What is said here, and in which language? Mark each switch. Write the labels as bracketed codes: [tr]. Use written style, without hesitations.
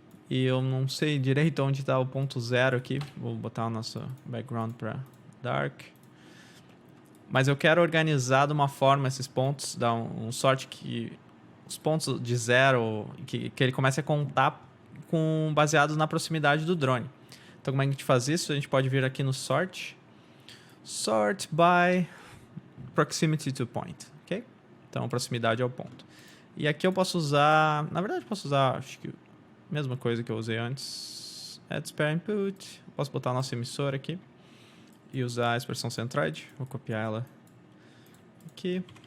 [pt] E eu não sei direito onde está o ponto 0 aqui. Vou botar o nosso background para dark. Mas eu quero organizar de uma forma esses pontos, dar um sort que os pontos de 0, que ele comece a contar baseados na proximidade do drone. Então, como é que a gente faz isso? A gente pode vir aqui no sort. [en] Sort by proximity to point, ok? [pt] Então, proximidade ao ponto. E aqui eu posso usar... Na verdade, eu posso usar, acho que a mesma coisa que eu usei antes. [en] Add spare input. [pt] Posso botar o nosso emissor aqui. E usar a expressão centroid. Vou copiar ela aqui.